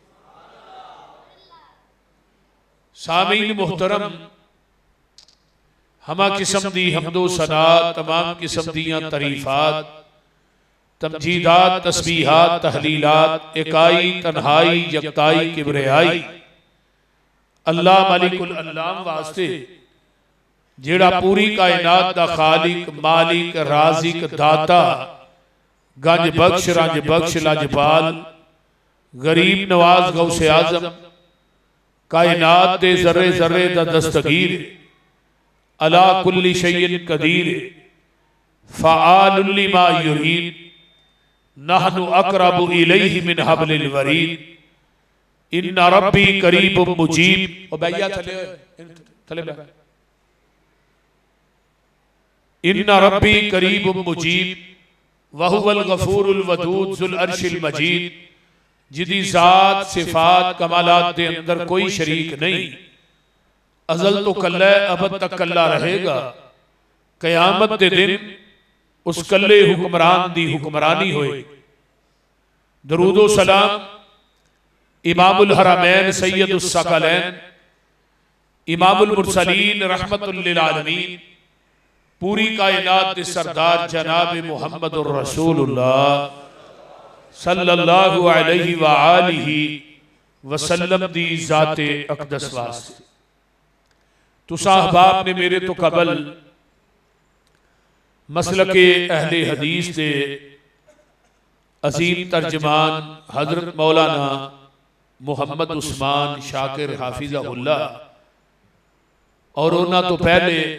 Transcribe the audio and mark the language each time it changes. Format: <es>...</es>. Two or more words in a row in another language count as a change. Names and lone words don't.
<pa>سامعین محترم، ہمہ قسم دی حمد و ثنا، تمام قسم دیاں تعریفات، تمجیدات، تسبیحات، تہلیلات، اکائی تنہائی یکتائی کبریائی اللہ مالک العلام واسطے جیہڑا پوری کائنات دا خالق مالک رازق داتا گنج بخش رنج بخش لجپال غریب نواز غوث اعظم کائنات دے ذرے ذرے دا دستگیر</pa> <ar>على كل شيء قدير فعال لما يريد نحن أقرب إليه من حبل الوريد إن ربي قريب مجيب.</ar> <pa>او بھیا تھلے</pa> <ar>إن ربي قريب مجيب وهو الغفور الودود ذو العرش المجيد.</ar> <pa>جہدی ذات صفات کمالات کے اندر کوئی شریک نہیں، ازل توں کلا ابد تک کلا رہے گا. قیامت کے دن اس کلے حکمران دی حکمرانی ہوئے. درود و سلام</pa> <ar>إمام الحرمين سيد الثقلين إمام المرسلين رحمة للعالمين</ar> <pa>پوری کائنات کے سردار جناب</pa> <ar>محمد رسول الله صلى الله عليه وآله وسلم</ar> <pa>دی ذات اقدس واسطے. تسیں احباب نے میرے توں قبل مسلک اہل حدیث کے عظیم ترجمان حضرت مولانا محمد عثمان شاکر حفظہ اللہ اور انہوں نے توں پہلے</pa>